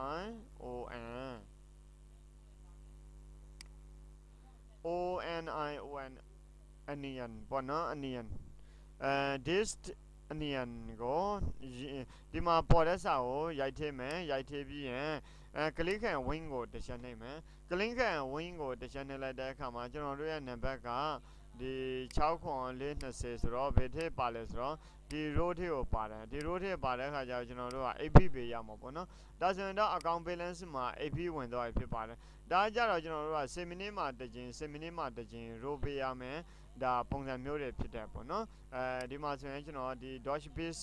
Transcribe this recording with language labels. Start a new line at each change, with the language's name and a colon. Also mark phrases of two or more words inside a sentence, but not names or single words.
Burmese: onion ပေါ့နော်
English: onion dist onion
Burmese: ကိုဒီမှာပေါ်တဲ့စာကိုရိုက်ထည့်မယ်ရိုက်ထည့်ပြီးရင်
English: click and win
Burmese: ကိုတစ်ချက်နှိပ်မယ်
English: click and win
Burmese: ကိုတစ်ချက်နှိပ်လိုက်တဲ့အခါမှာကျွန်တော်တို့ရဲ့နံပါတ်ကဒီ6420ဆိုတော့ဘယ်ထည့်ပါလဲဆိုတော့ဒီ row ထည့်ကိုပါတယ်ဒီ row ထည့်ပါတဲ့အခါကျတော့ကျွန်တော်တို့က AP ပေးရမှာပေါ့နော်ဒါဆိုရင်တော့
English: account balance
Burmese: မှာ AP ဝင်သွားပြီဖြစ်ပါတယ်ဒါကြတော့ကျွန်တော်တို့က10မိနစ်မှတစ်ကြိမ်10မိနစ်မှတစ်ကြိမ် row ပေးရမယ်ဒါပုံစံမျိုးတွေဖြစ်တယ်ပေါ့နော်ဒီမှာဆိုရင်ကျွန်တော်ဒီ Dodge Base